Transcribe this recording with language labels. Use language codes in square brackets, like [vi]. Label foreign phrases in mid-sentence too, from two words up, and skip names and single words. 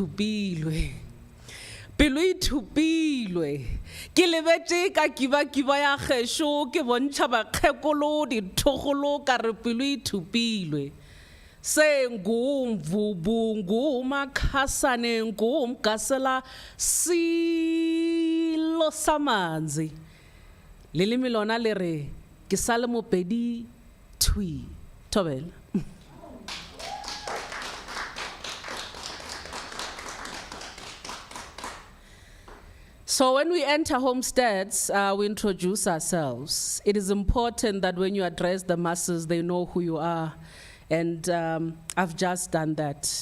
[nso] e thupilwe ke lebetse ka kiba ya gešo ke bontšha bakgekolo dithogolo ka re pelo e thupilwe se [zu] ngumvubu ngumakhasane ngumgasela silo samanzi [nso] leleme lona le re ke sa le mopedi thui Thobela. [en] So when we enter homesteads, we introduce ourselves. It is important that when you address the masses, they know who you are. And I've just done that.